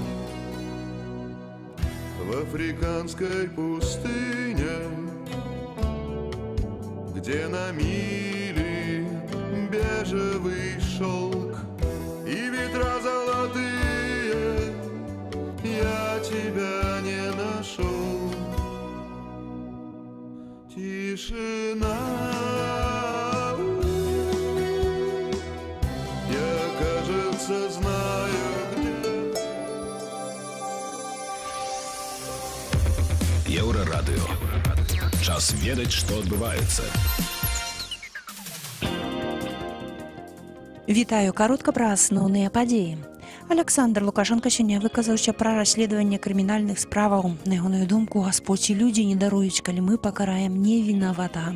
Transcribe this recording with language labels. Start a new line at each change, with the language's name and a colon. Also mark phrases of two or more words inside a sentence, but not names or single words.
Russian: В африканской пустыне, где на мили бежевый шелк и ветра золотые, я тебя не нашел. Тишина, я, кажется, знаю, где.
Belarusian: Еўрарадыё. Час ведаць, што адбываецца. Вітаю, каротка пра асноўныя падзеі. Александр Лукашенко сёння выказаўся пра расследаванне крымінальных справаў. На ягоную думку, Гасподзь і людзі не даруюць, калі мы пакараем невінаватага.